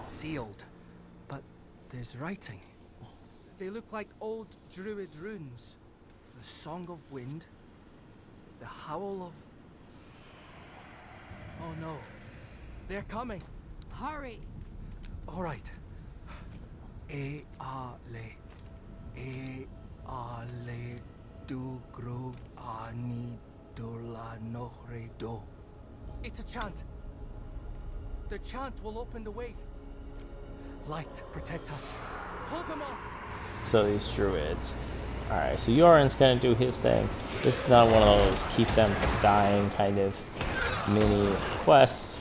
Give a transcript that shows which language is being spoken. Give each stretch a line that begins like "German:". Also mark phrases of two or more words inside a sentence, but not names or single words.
English: Sealed, but there's writing. They look like old druid runes. The Song of Wind, the Howl of... Oh no, they're coming. Hurry! All right. E-a-le, e-a-le, du-gru, ani-dula-nohre-do. It's a chant. The chant will open the way. Light, protect us. Hold them off. So these druids. Alright, so Yoren's gonna do his thing. This is not one of those keep them from dying kind of mini quests.